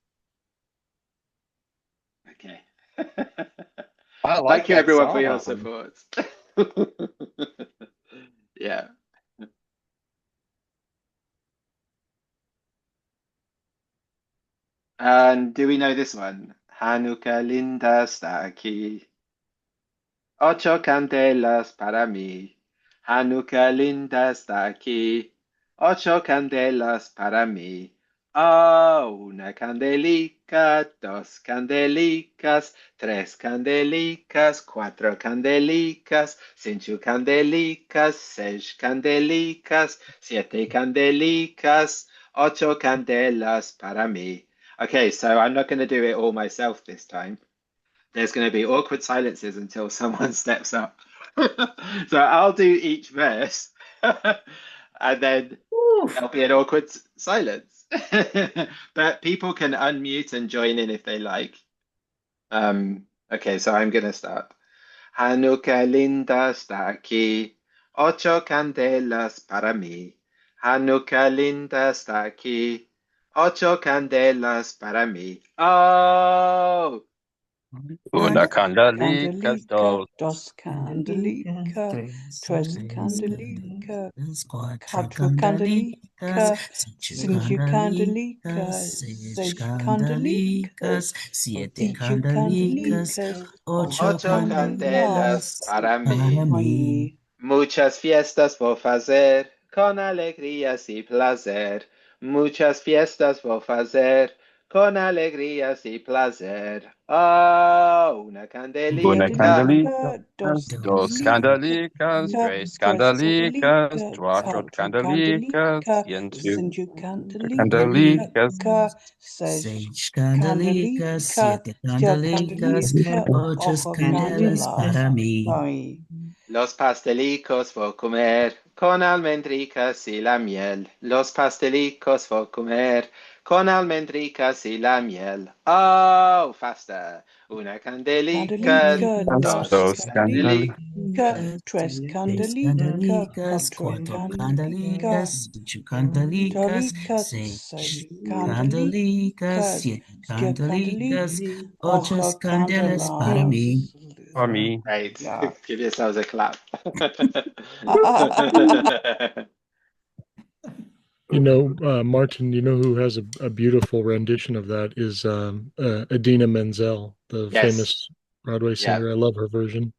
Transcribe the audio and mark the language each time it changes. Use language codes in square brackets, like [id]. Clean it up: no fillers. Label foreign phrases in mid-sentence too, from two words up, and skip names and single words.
[en] Okay. I like Thank you, that everyone, for your song. support. Yeah. And do we know this one? [lad] Hanukkah linda está aquí. Ocho candelas para mí. Hanukkah linda está aquí. Ocho candelas para mí. Oh, una candelica, dos candelicas, tres candelicas, cuatro candelicas, cinco candelicas, seis candelicas, siete candelicas, ocho candelas para mí. [en] Okay, so I'm not going to do it all myself this time. There's going to be awkward silences until someone steps up. So I'll do each verse, and then there'll be an awkward silence. But people can unmute and join in if they like. Okay, so I'm going to start. [lad] Hanukkah linda está aquí. Ocho candelas para mí. Hanukkah linda está aquí. Ocho candelas para mí. Oh! Una candelica, Candelica, dos dos candelica, tres candelica, cuatro quattro candelica, cinco candelica, seis candelicas, siete siete candelicas, candelicas, ocho Ocho candelas candelas para para mí. mí. Muchas fiestas voy a hacer, con alegrías y placer. Muchas fiestas voy a hacer, con alegrías y placer. Oh, una Una candelica. candelica, dos dos candelica, candelicas, tres tres candelicas, candelica, cuatro quattro candelicas, candelica, ciento cinco candelica, candelicas, seis Seis candelicas, candelica, siete siete candelicas, candelica, ocho ocho candelas candelas para mí. para mí. Los pastelicos voy a comer con almendricas y la miel. Los pastelicos voy a comer con almendricas y la miel. [en] Oh, faster. [lad] Una candelica, Candelica, dos dos candelicas. candelica, tres Seis candelica, candelicas, quattro cuatro candelica, candelicas, ocho candelicas, delica, seis seis candelicas, candelica, siete siete candelicas, candelica, ocho ocho candelas para mí. candelas. para mí. [en] Right. Yeah. Give yourselves a clap. Martin, who has a beautiful rendition of that is Idina Menzel, the Yes. famous Broadway Yeah. singer. I love her version.